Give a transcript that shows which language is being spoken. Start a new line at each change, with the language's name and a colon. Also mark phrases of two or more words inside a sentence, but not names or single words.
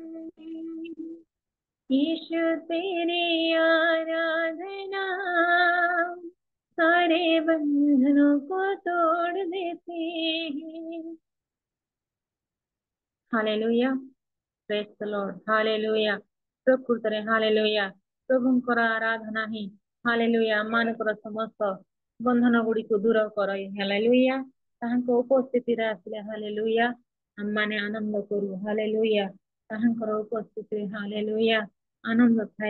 Hindi: यीशु तेरी आराधना सारे बंधनों को तोड़ देती है। हालेलुया,
English: praise the Lord,
Hindi: हालेलुया।
Odia: ପ୍ରକୃତରେ ହାଲେଲୁୟା, ପ୍ରଭୁଙ୍କର ଆରାଧନା ହିଁ ହାଲେଲୁୟା ଆମମାନଙ୍କର ସମସ୍ତ ବନ୍ଧନ ଗୁଡ଼ିକୁ ଦୂର କରାଇ। ହାଲେଲୁୟା, ତାହାଙ୍କ ଉପସ୍ଥିତିରେ ଆସିଲେ ହାଲେଲୁୟା ଆମମାନେ ଆନନ୍ଦ କରୁ। ହାଲେଲୁୟା, ତାହାଙ୍କର ଉପସ୍ଥିତିରେ ହାଲେଲୁୟା ଆନନ୍ଦ ଥାଏ।